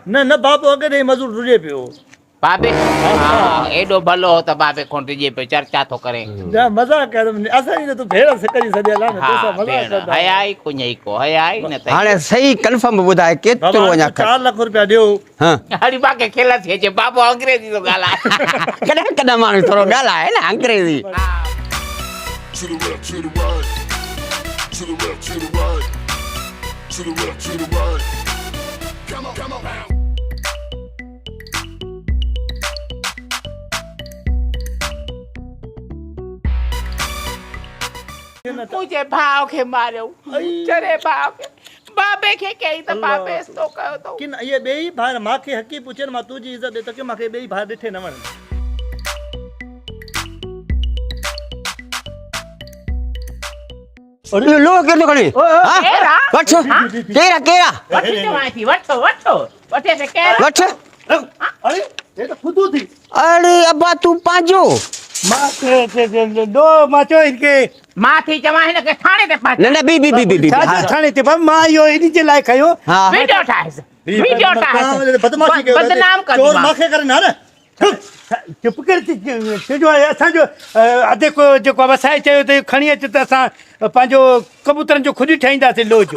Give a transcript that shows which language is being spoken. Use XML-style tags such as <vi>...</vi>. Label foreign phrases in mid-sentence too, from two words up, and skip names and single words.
<sd>न बाबो अॻे ॾे मज़ूर रुॼे पियो बाबे हा एॾो भलो हो त बाबे खों टिजे पियो चर्चा थो करे मज़ाक कयो असांजी त तूं भेण सिकजी सॼियल आहे न तोसां मज़ाक कंदा हया ई कुञई को हया ई न त हाणे सही कंफर्म ॿुधाए केतिरो अञा 4 लख रुपया ॾियो हां हरी बाके खेल थी अचे बाबो अंग्रेजी थो ॻाल्हाए कॾहिं कॾहिं माण्हू थोरो ॻाल्हाए न अंग्रेजी</sd> <en>To the left, to the right. To the left, to the right. To the left, to the right. Come on, come on.</en> <sd>मुंहिंजे भाउ खे मारियो चरे भाउ खे बाबे खे कई त बाबे तो कयो तो किन ये ॿई भाउ मूंखे हक़ी पुछनि मां तुंहिंजी इज़त ॾे त की मूंखे ॿई भाउ ॾिठे न वणनि लो केतिरो खणी केरा वठो केरा केरा वठी चवां थी वठो वठे से केरा वठ अरे ये त खुदू थी अरे अब्बा तू पंहिंजो मां चयो इनके मां थी चवां हिन खे थाणे ते पाच न बी थाने ते मां इहो इन जे लाइ खयो हा वीडियो ठाहे बदमाशी कयो बदनाम कर चोर मूंखे करे न चुप कर छो असांजो अधे को जेको वसाए चयो त खणी अच त असां पंहिंजो कबूतरनि जो खुद ठाहींदासीं लोह जो</sd>